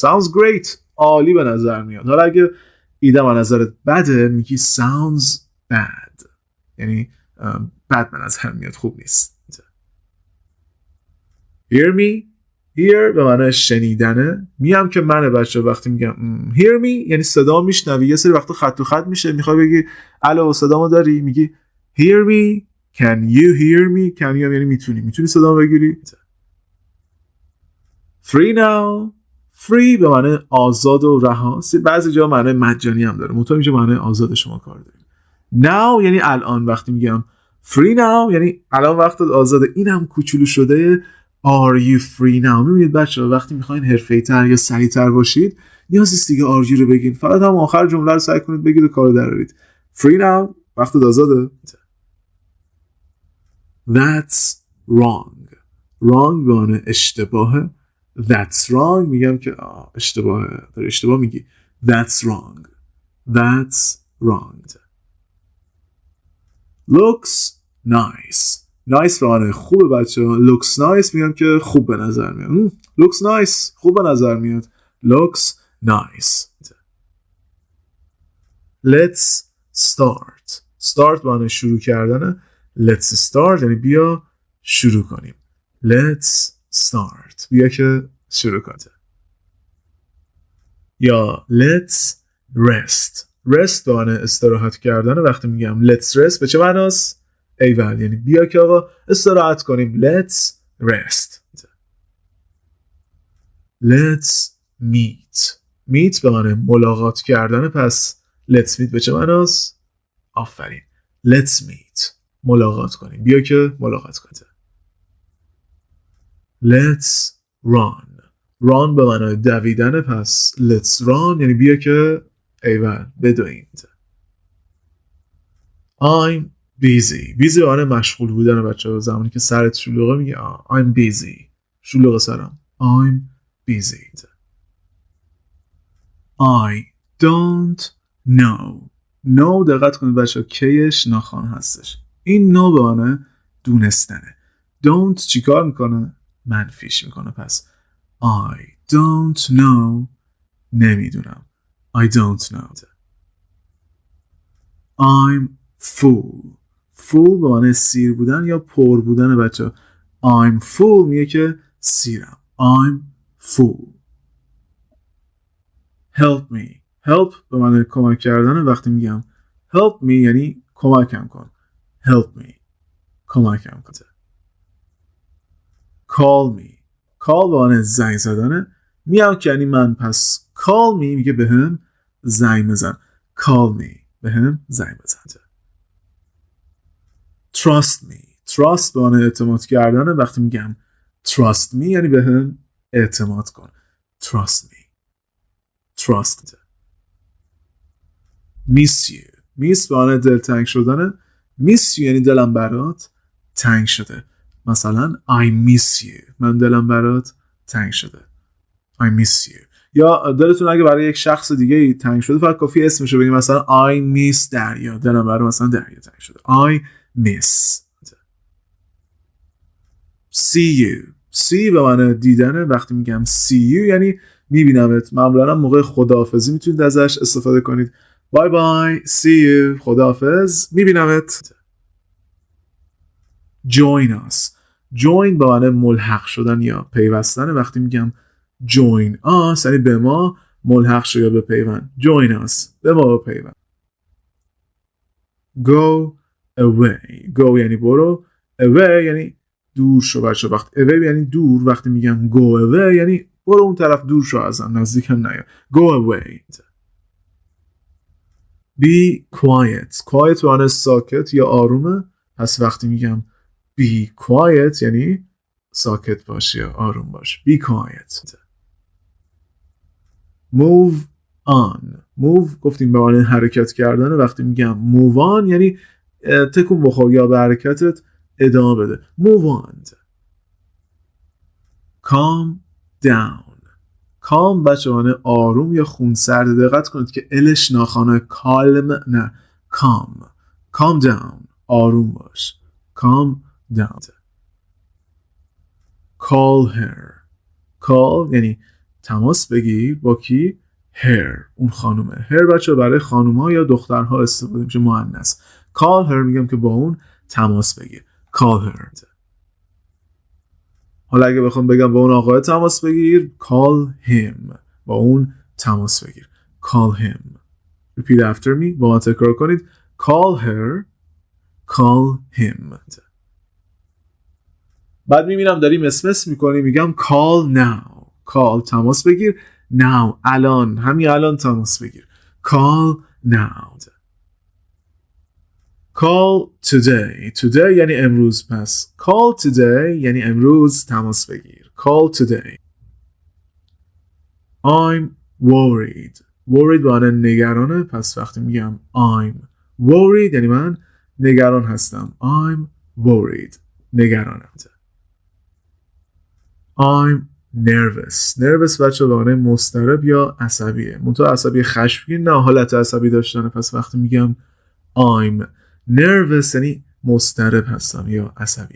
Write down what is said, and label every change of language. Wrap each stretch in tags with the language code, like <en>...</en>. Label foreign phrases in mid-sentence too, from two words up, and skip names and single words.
<en>sounds great</en> <fa>عالی به نظر میاد. حالا اگه ایده به نظرت بده میگی</fa> <en>sounds bad</en> <fa>یعنی بد به نظر میاد، خوب نیست. hear به معنی شنیدنه. میام که منه بچه وقتی میگم</fa> <en>hear me</en> <fa>یعنی صدا میشنوی. یه سری وقتا خط تو خط میشه میخوای بگی الو صدامو داری، میگی</fa> <en>hear me can you hear me. can you</en> <fa>یعنی میتونی صدامو بگیری. free به معنی آزاد و رها. بعضی جا معنی مجانی هم داره، منتها اینجا معنی آزاد شما کار داریم. now یعنی الان. وقتی میگم</fa> <en>free now</en> <fa>یعنی الان وقت آزاده. اینم کوچولو شده</fa> <en>are you free now.</en> <fa>میبینید بچه ها وقتی میخواین حرفه‌ای‌تر یا سریع‌تر باشید نیاز نیست دیگه</fa> <en>are you</en> <fa>رو بگین، فقط هم آخر جمله رو سعی کنید بگید و کارو درارید.</fa> <en>free now</en> <fa>وقت آزاده.</fa> <en>that's wrong</en> <fa>به معنی اشتباهه.</fa> <en>that's wrong</en> <fa>میگم که اشتباهه، داری اشتباه میگی.</fa> <en>that's wrong looks nice</en> <fa>به معنی خوبه بچه ها.</fa> <en>looks nice</en> <fa>میگم که خوب به نظر میاد.</fa> <en>looks nice</en> <fa>خوب به نظر میاد.</fa> <en>looks nice. let's start</en> <fa>به معنی شروع کردنه.</fa> <en>let's start</en> <fa>یعنی بیا شروع کنیم.</fa> <en>let's start</en> <fa>بیا که شروع کنیم. یا</fa> <en>let's rest</en> <fa>به معنی استراحت کردن. وقتی میگم</fa> <en>let's rest</en> <fa>به چه معناست؟ ایول یعنی بیا که آقا استراحت کنیم.</fa> <en>let's rest. let's meet</en> <fa>به معنی ملاقات کردن. پس</fa> <en>let's meet</en> <fa>به چه معناست؟ آفرین</fa> <en>let's meet</en> <fa>ملاقات کنیم، بیا که ملاقات کنیم.</fa> <en>let's run</en> <fa>به معنی دویدن. پس</fa> <en>let's run</en> <fa>یعنی بیا که ایول بدویم.</fa> <en>I'm busy</en> <fa>به معنی مشغول بودن بچه ها. زمانی که سرت شلوغه میگه</fa> <en>I'm busy</en> <fa>شلوغ سرم.</fa> <en>I'm busy. I don't know</en> <fa>دقت کنید بچه ها کیش ناخوان هستش. این know به معنی دونستنه. don't چیکار میکنه؟ منفیش میکنه. پس</fa> <en>I don't know</en> <fa>نمیدونم.</fa> <en>I don't know. I'm full</en> <fa>به معنی سیر بودن یا پر بودن بچه ها.</fa> <en>I'm full</en> <fa>میگه که سیرم.</fa> <en>I'm full.</en> <fa>help به معنی کمک کردن. وقتی میگم</fa> <en>help me</en> <fa>یعنی کمکم کن.</fa> <en>help me</en> <fa>کمکم کن. call به معنی زنگ زدنه. میام که یعنی من. پس</fa> <en>call me</en> <fa>میگه به هم زنگ بزن.</fa> <en>call me</en> <fa>به هم زنگ بزن. trust به معنی اعتماد کردنه. وقتی میگم</fa> <en>trust me</en> <fa>یعنی به هم اعتماد کن.</fa> <en>trust miss</en> <fa>به معنی دلتنگ شدنه.</fa> <en>miss you</en> <fa>یعنی دلم برات تنگ شده.</fa> <en>مثلا I miss you.</en> <fa>من دلم برات تنگ شده.</fa> <en>I miss you.</en> <fa>یا دلتون اگه برای یک شخص دیگه تنگ شده فقط کافی اسمشو بگید، مثلا</fa> <en>I miss</en> <fa>دریا. دلم برای مثلا دریا تنگ شده.</fa> <en>I miss. See you.</en> <fa>see به معنی دیدنه. وقتی میگم</fa> <en>see you</en> <fa>یعنی میبینمت. معمولا موقع خداحافظی میتونید ازش استفاده کنید.</fa> <en>bye bye see you</en> <fa>خداحافظ میبینمت.</fa> <en>join us.</en> <fa>join به معنی ملحق شدن یا پیوستن. وقتی میگم</fa> <en>join us</en> <fa>یعنی به ما ملحق شو یا به پیوند.</fa> <en>join us</en> <fa>به ما به پیوند.</fa> <en>go away.</en> <fa>go یعنی برو. away یعنی دور شو بچه. وقت away یعنی دور. وقتی میگم</fa> <en>go away</en> <fa>یعنی برو اون طرف، دور شو ازم، نزدیکم نیا.</fa> <en>go away. be quiet.</en> <fa>quiet به معنی ساکت یا آرومه. پس وقتی میگم</fa> <en>be quiet</en> <fa>یعنی ساکت باش یا آروم باش.</fa> <en>be quiet. move on.</en> <fa>move گفتیم به معنی حرکت کردن. وقتی میگم</fa> <en>move on</en> <fa>یعنی تکون بخور یا به حرکتت ادامه بده.</fa> <en>move on. calm down.</en> <fa>calm بچه معنی آروم یا خونسرد. دقت کنید که الش ناخوانه. calm نه calm.</fa> <en>calm down</en> <fa>آروم باش.</fa> <en>calm down. call her.</en> <fa>call یعنی تماس بگیر با کی؟ her اون خانومه. her بچه برای خانوما یا دخترها استفاده میشه، مؤنث.</fa> <en>call her</en> <fa>میگم که با اون تماس بگیر.</fa> <en>call her.</en> <fa>حالا اگه بخوام بگم با اون آقای تماس بگیر</fa> <en>call him</en> <fa>با اون تماس بگیر.</fa> <en>call him. repeat after me</en> <fa>با من تکرار کنید.</fa> <en>call her call him.</en> <fa>بعد میبینم داریم اسمس میکنی میگم</fa> <en>call now.</en> <fa>call تماس بگیر. now الان، همین الان تماس بگیر.</fa> <en>call now. call today.</en> <fa>today یعنی امروز. پس</fa> <en>call today</en> <fa>یعنی امروز تماس بگیر.</fa> <en>call today. I'm worried.</en> <fa>worried به معنی نگرانه. پس وقتی میگم</fa> <en>I'm worried</en> <fa>یعنی من نگران هستم.</fa> <en>I'm worried نگرانم. I'm nervous.</en> <fa>nervous بچه به معنی مضطرب یا عصبیه. منتها عصبی خشمگین نه، حالت عصبی داشتنه. پس وقتی میگم</fa> <en>I'm nervous</en> <fa>یعنی مضطرب هستم یا عصبیم.</fa>